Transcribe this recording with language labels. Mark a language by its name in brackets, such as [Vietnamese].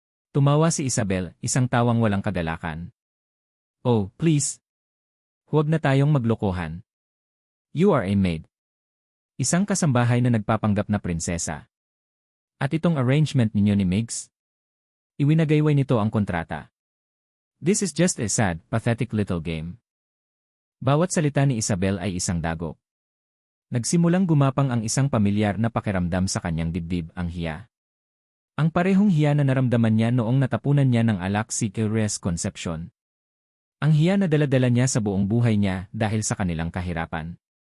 [Filipino] Tumawa si Isabel, isang tawang walang kagalakan. [English] Oh, please. [Filipino] Huwag na tayong maglokohan. [English] You are a maid. [Filipino] Isang kasambahay na nagpapanggap na prinsesa. At itong arrangement ninyo ni Migs? Iwinagayway nito ang kontrata. [English] This is just a sad, pathetic little game. [Filipino] Bawat salita ni Isabel ay isang dagok. Nagsimulang gumapang ang isang pamilyar na pakiramdam sa kanyang dibdib, ang hiya. Ang parehong hiya na naramdaman niya noong natapunan niya ng alak si Curious Concepcion. Ang hiya na dala-dala niya sa buong buhay niya dahil sa kanilang kahirapan.